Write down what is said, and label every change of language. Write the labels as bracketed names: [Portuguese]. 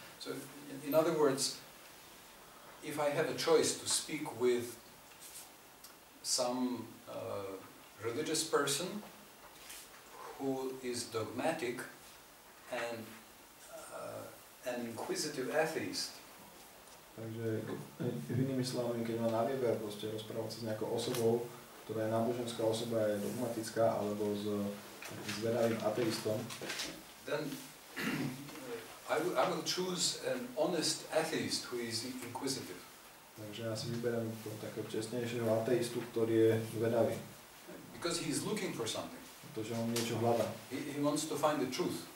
[English] So in other words, if I have a choice to speak with some religious person who is dogmatic and an inquisitive atheist. [Slovak] Takže inými slovami, keď má na výber proste rozprávať sa s nejakou osobou, ktorá je náboženská osoba, je dogmatická, alebo s zvedavým ateistom, [English] then I will choose an honest atheist who is inquisitive. [Slovak] Takže ja si vyberám takého čestnejšieho ateistu, ktorý je zvedavý. [English] Because he is looking for something. [Slovak] Pretože on niečo hľadá. [English] He wants to find the truth.